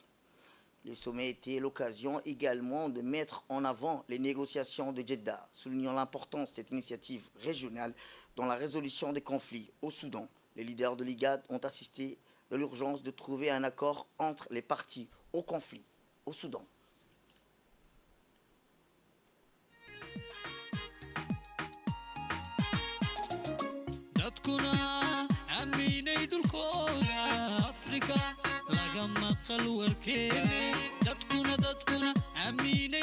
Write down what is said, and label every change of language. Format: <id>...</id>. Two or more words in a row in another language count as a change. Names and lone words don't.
<fr>Le sommet était l'occasion également de mettre en avant les négociations de Jeddah, soulignant l'importance de cette initiative régionale dans la résolution des conflits au Soudan. Les leaders de l'IGAD ont assisté de l'urgence de trouver un accord entre les parties au conflit au Soudan.</fr> <so>dadkuna aaminay dhulkooda Afrika laga maqal warkeene dadkuna aaminay</so>